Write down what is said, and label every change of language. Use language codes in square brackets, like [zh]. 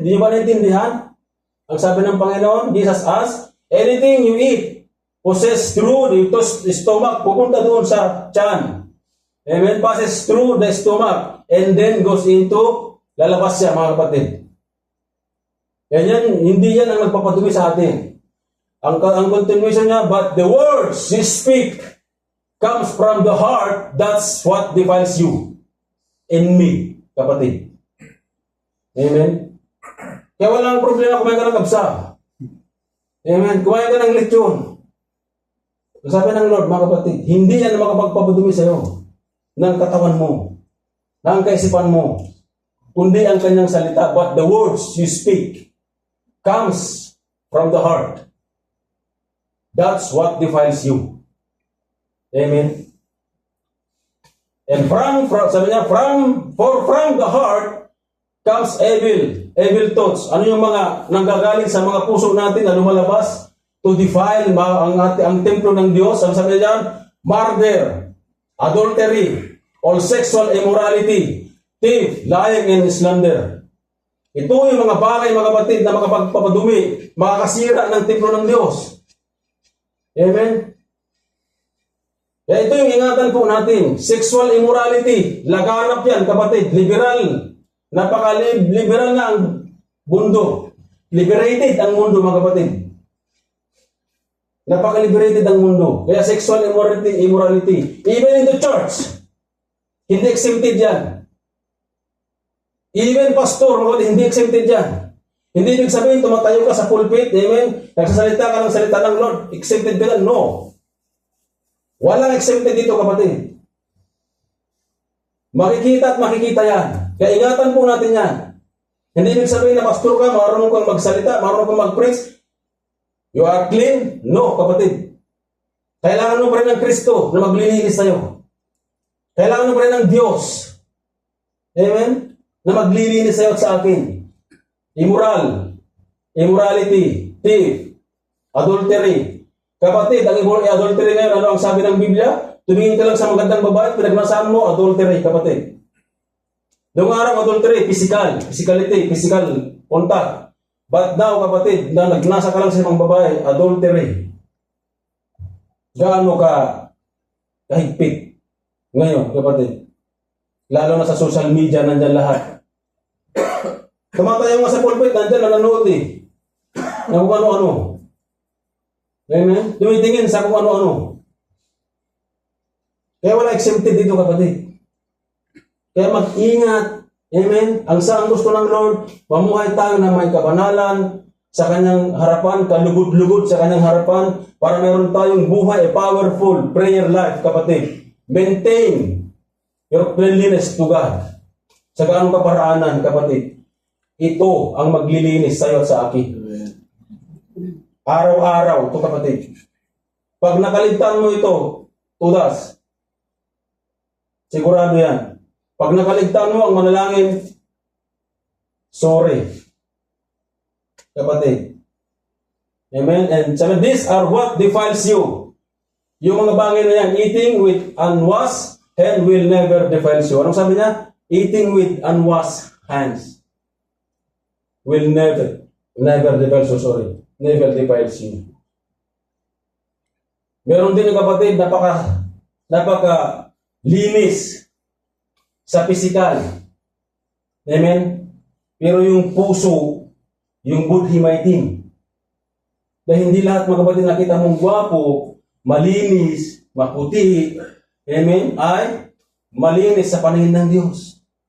[tl] Di nyo ba naintindihan? Ang sabi ng Panginoon, [en] Jesus asked, anything you eat, possess through the stomach, [tl] pupunta doon sa tiyan. Amen? [en] Passes through the stomach, and then goes into, [tl] lalabas siya, mga kapatid. Yan, hindi yan ang nagpapadumi sa atin. Ang continuation niya, [en] but the words you speak comes from the heart, that's what defiles you. In me, kapatid. Amen? [tl] Kaya walang problema kumain ka ng kabsa. Amen? Kumain ka ng lechon. Sabi ng Lord, mga kapatid, hindi yan makapagpapadumi sa iyo ng katawan mo, ng kaisipan mo, kundi ang kanyang salita. [en] But the words you speak comes from the heart. That's what defiles you. Amen? And [tl] sabi niya, [en] from the heart comes evil thoughts. [tl] Ano yung mga nanggagaling sa mga puso natin na lumalabas [en] to defile [tl] ang templo ng Diyos? Ang sabi niya, [en] murder, adultery, all sexual immorality, thief, lying, and slander. [tl] Ito yung mga bagay, mga kapatid, na makapagpapadumi, makakasira ng templo ng Diyos. Amen? Kaya ito yung ingatan po natin. Sexual immorality, laganap yan, kapatid, liberal. Napaka-liberal na ang mundo. Liberated ang mundo, mga kapatid. Napaka-liberated ang mundo. [en] Kaya sexual immorality. Even in the church, [tl] hindi exempted yan. Even pastor, mga kapatid, hindi exempted yan. Hindi ibig sabihin, tumatayo ka sa pulpit, amen, nagsasalita ka ng salita ng Lord, exempted ka lang. No. Walang exempted dito, kapatid. Makikita at makikita yan. Kaya ingatan po natin yan. Hindi ibig sabihin na pastor ka, marunong kang magsalita, marunong kang mag-preach. [en] You are clean? No, [tl] kapatid. Kailangan mo pa rin ng Kristo na maglilinis sa'yo. Kailangan mo pa rin ng Diyos. Amen? Na maglilinis sa'yo at sa akin. [en] Immoral, immorality, thief, adultery. [tl] Kapatid, ang adultery ngayon, ano ang sabi ng Biblia? Tumingin ka lang sa magandang babae, pinagmasaan mo, adultery, kapatid. Noong araw, adultery, physicality, physical contact. [en] But now, [tl] kapatid, na nagnasa ka lang sa ibang babae, adultery. Gaano ka kahigpit ngayon, kapatid? Lalo na sa social media, nandyan lahat. Tumatayo nga sa pulpit, nandyan, nanonood eh. Na kung ano-ano. Amen? Tumitingin sa kung ano-ano. Kaya wala exempted dito, kapatid. Kaya mag-ingat. Amen? Ang gusto ng Lord, mamuhay tayo na may kabanalan sa kanyang harapan, kalugod-lugod sa kanyang harapan, para meron tayong buhay, [en] a powerful prayer life, [tl] kapatid. [en] Maintain your friendliness to God. [tl] Sa gaano kaparaanan, kapatid. Ito ang maglilinis sa iyo at sa akin. Araw-araw, ito kapatid. Pag nakaligtaan mo ito, tudas. Sigurado yan. Pag nakaligtaan mo ang manalangin, sorry. Kapatid. Amen? [en] And sabi, these are what defiles you. [tl] Yung mga bagay na yan, [en] eating with unwashed hand will never defiles you. [tl] Anong sabi niya? [en] Eating with unwashed hands will never defiles you, sorry. Never defiles you. [tl] Meron din ng kapatid, napaka linis sa pisikal. Amen? Pero yung puso, yung budhi maitim. Dahil hindi lahat mga kapatid nakita mong gwapo, malinis, maputi, amen, ay malinis sa paningin ng Diyos.